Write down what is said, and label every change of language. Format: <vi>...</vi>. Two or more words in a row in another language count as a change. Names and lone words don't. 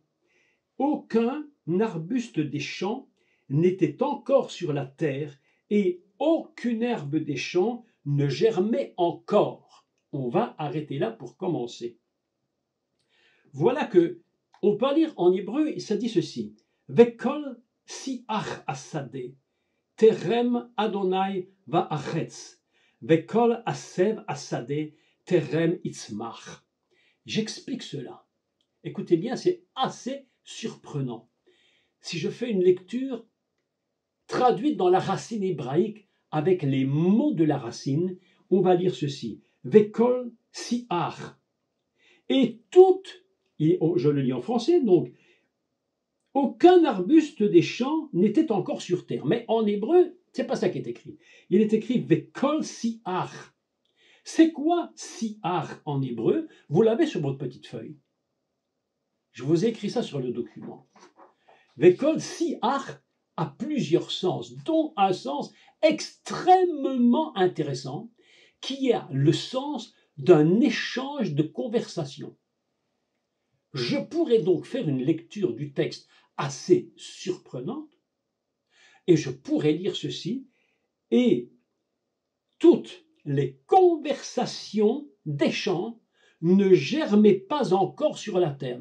<fr>Aucun arbuste des champs n'était encore sur la terre et aucune herbe des champs ne germait encore. On va arrêter là pour commencer. Voilà que on peut lire en hébreu, et ça dit ceci.</fr> <he>וכל שיח השדה, טרם אדוני ואחץ, וכל עשב השדה, טרם יצמח.</he> <fr>J'explique cela. Écoutez bien, c'est assez surprenant. Si je fais une lecture traduite dans la racine hébraïque avec les mots de la racine, on va lire ceci.</fr> <he>וכל שיח.</he> <fr>Et toutes, je le lis en français, donc, aucun arbuste des champs n'était encore sur terre. Mais en hébreu, c'est pas ça qui est écrit. Il est écrit</fr> <he>וכל שיח.</he> <fr>C'est quoi siach en hébreu? Vous l'avez sur votre petite feuille. Je vous ai écrit ça sur le document.</fr> <he>וכל שיח</he> <fr>a plusieurs sens, dont un sens extrêmement intéressant, qui a le sens d'un échange de conversation. Je pourrais donc faire une lecture du texte assez surprenante, et je pourrais lire ceci, et toutes les conversations d'échange ne germaient pas encore sur la terre.</fr>